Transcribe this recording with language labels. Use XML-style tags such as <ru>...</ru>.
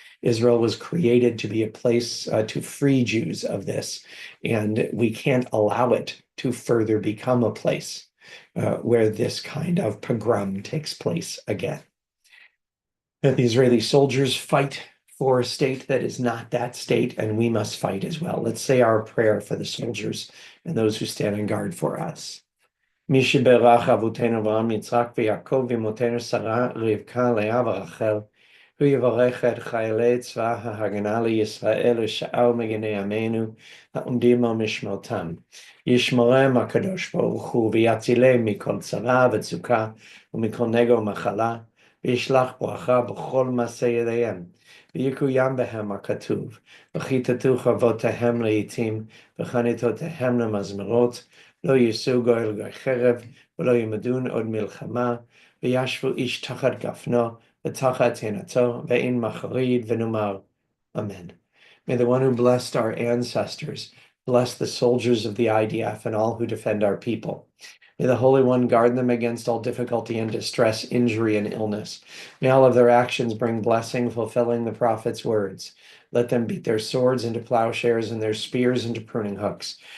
<en>Israel was created to be a place to free Jews of this, and we can't allow it to further become a place where this kind of pogrom takes place again. The Israeli soldiers fight for a state that is not that state, and we must fight as well. Let's say our prayer for the soldiers and those who stand on guard for us.</en> <he>מי שברך אבותינו אברהם, יצחק ויעקב ואמותינו שרה, רבקה, לאה ורחל, הוא יברך את חיילי צבא ההגנה לישראל ושאר מגיני עמנו העומדים על משמרתם. ישמרם הקדוש ברוך הוא ויצילם מכל צרה וצוקה ומכל נגע ומחלה, וישלח ברכה בכל מעשה ידיהם. ויקוים בהם הכתוב, וכיתתו חרבותיהם לעתים וחניתותיהם למזמרות, לא יישאו גוי לגוי חרב, ולא ימדון עוד מלחמה, וישבו איש תחת גפנו, ותחת תאנתו, ואין מחריד, ונאמר, Amen.</he> <en>May the one who blessed our ancestors bless the soldiers of the IDF and all who defend our people. May the Holy One guard them against all difficulty and distress, injury and illness. May all of their actions bring blessing, fulfilling the prophet's words. Let them beat their swords into plowshares and their spears into pruning hooks.</en>